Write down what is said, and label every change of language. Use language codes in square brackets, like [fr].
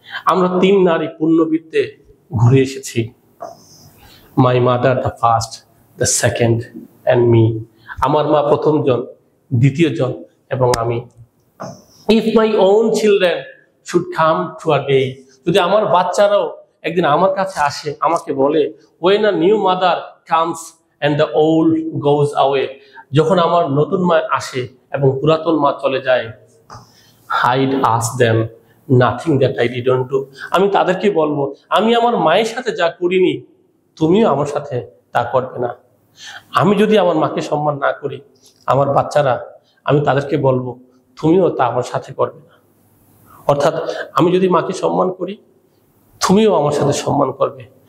[bn] আমরা 3 নারী পুণ্যবৃত্তে ঘুরে এসেছি। [en] My mother the first, the second and me. [bn] আমার মা প্রথম জন, দ্বিতীয় জন এবং আমি। [en] If my own children should come to a day, [bn] যদি আমার বাচ্চারাও একদিন আমার কাছে আসে, আমাকে বলে [en] when a new mother comes and the old goes away, [bn] যখন আমার নতুন মা আসে এবং পুরাতন মা চলে যায়, [en] I'd ask them nothing that I didn't do. [bn] আমি তাদেরকে বলবো, আমি আমার মায়ের সাথে যা করিনি তুমিও আমার সাথে তা করবে না। আমি যদি আমার মাকে সম্মান না করি, আমার বাচ্চারা, আমি তাদেরকে বলবো তুমিও তা আমার সাথে করবে না। অর্থাৎ আমি যদি মাকে সম্মান করি, তুমিও আমার সাথে সম্মান করবে।